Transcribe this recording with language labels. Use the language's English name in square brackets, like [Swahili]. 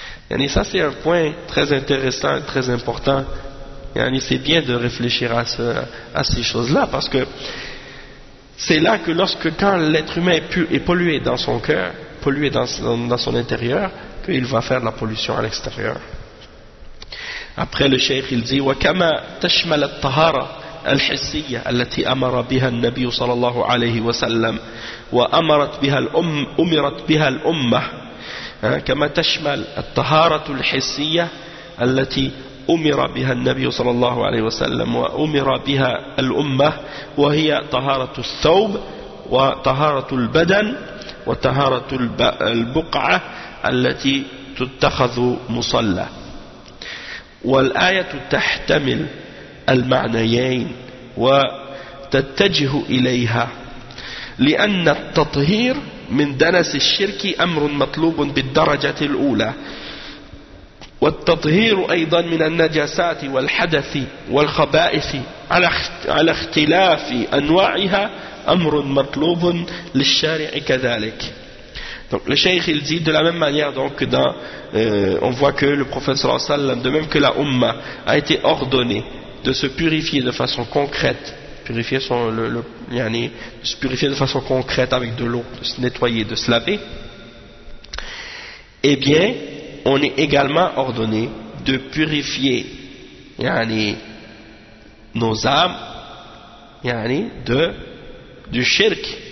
[French] Et ça, c'est un point très intéressant, très important. Et c'est bien de réfléchir à ces choses-là, parce que c'est là que quand l'être humain est pollué dans son cœur, pollué dans son intérieur, qu'il va faire de la pollution à l'extérieur. Après le cheikh il dit [Arabic] وَكَمَا تَشْمَلَ الطَّهَارَ الْحِسِّيَّةَ الَّتِي أَمَرَ بِهَا النَّبِيُّ صَلَى اللَّهُ عَلَيْهِ وَسَلَّمَ وَأَمَرَتْ بِهَا أُمِرَتْ بِهَا الْأُمَّةِ كَمَا تَشْمَلَ الطَّهَارَةُ الْحِسِّيَّةَ الَّتِي أُمِرَ بِهَا النَّبِيُّ صَلَى اللَّهُ عَلَيْهِ وَسَلَّمَ وَأُمِرَ بِهَا الْأُمَّةُ وَهِيَ طَهَارَةُ الثَّوْبِ وَطَهَارَةُ الْبَدَنِ وَطَهَارَةُ الْبُقْعَةِ التي تتخذ مصلى والآية تحتمل المعنيين وتتجه إليها لأن التطهير من دنس الشرك أمر مطلوب بالدرجة الأولى والتطهير أيضا من النجاسات والحدث والخبائث على اختلاف أنواعها أمر مطلوب للشارع كذلك. [French] Donc le cheikh il dit de la même manière donc que dans on voit que le prophète sallallahu alayhi wa sallam, de même que la umma a été ordonnée de se purifier de façon concrète, de se purifier de façon concrète avec de l'eau, de se nettoyer, de se laver, eh bien on est également ordonné de purifier yani nos âmes yani du shirk.